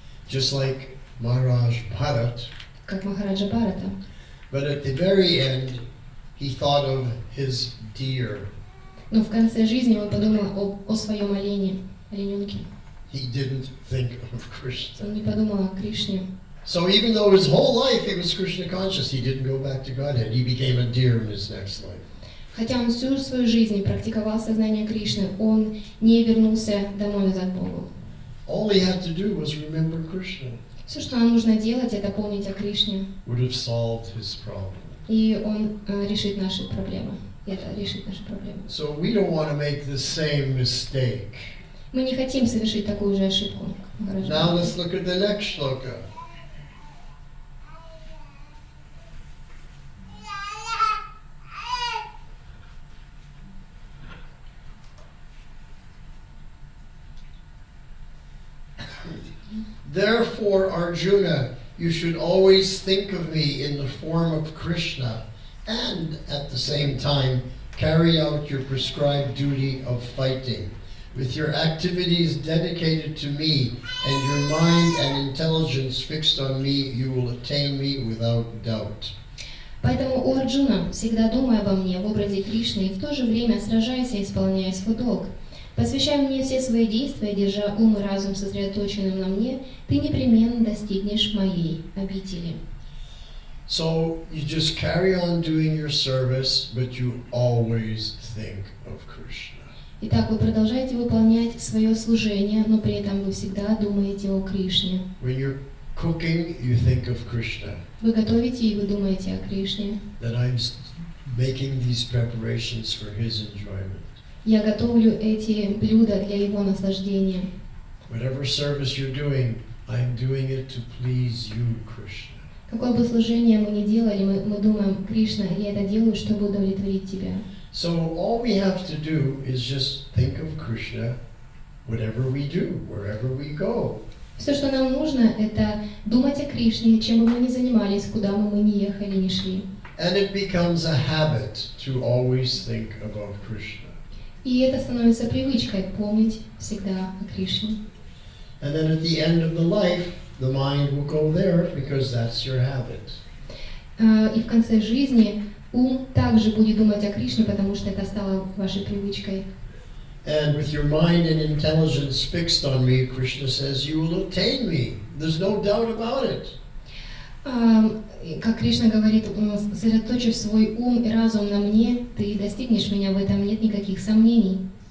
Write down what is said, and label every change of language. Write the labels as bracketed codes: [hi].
[en] Just like Maharaj Bharat. [ru] как Махараджа Бхарата. [en] But at the very end, he thought of his deer. [ru] Но в конце жизни он подумал о своем олененке. [en] He didn't think of Krishna. [ru] Он не подумал о Кришне. [en] So even though his whole life he was Krishna conscious, he didn't go back to Godhead. He became a deer in his next life. [ru] Хотя он всю свою жизнь практиковал сознание Кришны, он не вернулся домой назад к Богу. [en] All he had to do was remember Krishna. [ru] Все, что нам нужно делать, это помнить о Кришне. [en] Would have solved his problem. [ru] И он решит наши проблемы. И это решит наши проблемы. [en] So we don't want to make the same mistake. [ru] Мы не хотим совершить такую же ошибку. [en] Now let's look at the next shloka. Therefore, Arjuna, you should always think of me in the form of Krishna, and at the same time carry out your prescribed duty of fighting. With your activities dedicated to me, and your mind and intelligence fixed on me, you will attain me without doubt. [ru] Поэтому, о Арджуна, всегда думай обо мне в образе Кришны и в то же время сражайся, исполняя свой долг. Посвящая мне все свои действия, держа ум и разум сосредоточенным на мне, ты непременно достигнешь моей обители. [en] So you just carry on doing your service, but you always think of Krishna. [ru] Итак, вы продолжаете выполнять свое служение, но при этом вы всегда думаете о Кришне. [en] When you're cooking, you think of Krishna. [ru] Вы готовите и вы думаете о Кришне. [en] That I'm making these preparations for his enjoyment. [ru] Я готовлю эти блюда для его наслаждения. [en] Whatever service you're doing, I'm doing it to please you, Krishna. [ru] Какое бы служение мы ни делали, мы думаем, Кришна, я это делаю, чтобы удовлетворить тебя. [en] So all we have to do is just think of Krishna, whatever we do, wherever we go. [ru] Все, что нам нужно, это думать о Кришне, чем бы мы ни занимались, куда бы мы ни ехали, ни шли. [en] And it becomes a habit to always think about Krishna. [ru] И это становится привычкой помнить всегда о Кришне. [en] And then at the end of the life, the mind will go there because that's your habit. [ru] И в конце жизни ум также будет думать о Кришне, потому что это стало вашей привычкой. [en] And with your mind and intelligence fixed on me, Krishna says, you will attain me. There's no doubt about it. [ru] Как Кришна говорит, сосредоточив свой ум и разум на мне, ты достигнешь меня, в этом нет никаких сомнений.